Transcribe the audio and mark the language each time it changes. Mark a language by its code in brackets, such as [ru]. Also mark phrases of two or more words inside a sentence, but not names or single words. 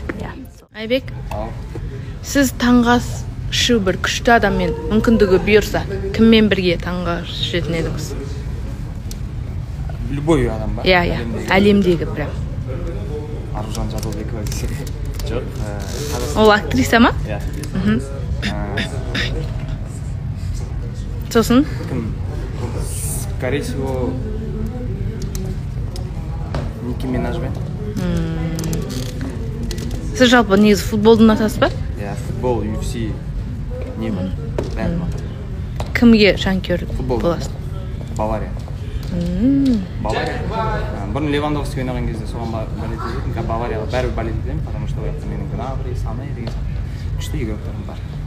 [kk] Айбек, сіз таңға ішу бір күшті адаммен мүмкіндігі бұйырса, кіммен бірге таңға ішетін едіңіз? Любой адам ба? Иә, әлемдегі прям. Аружан Жадылбекова десе. Жоқ. Ол актриса ма? Иә. Сосын? Кім? [ru] Скорее всего, Ники Минажбен. [kk] Сіз жалпы негізі футболды ұнатасыз ба? Иә, футбол, UFC, не бар? Бәрін ұнатамын. Кімге жанкүйер боласыз? Бавария. Бавария. Бұрын Левандовский ойнаған кезде соған болеть ететін, Баварияға бәрібір болеть етемін, [ru] потому что [kk] менің Гнабри, Сане деген күшті игрокторым бар.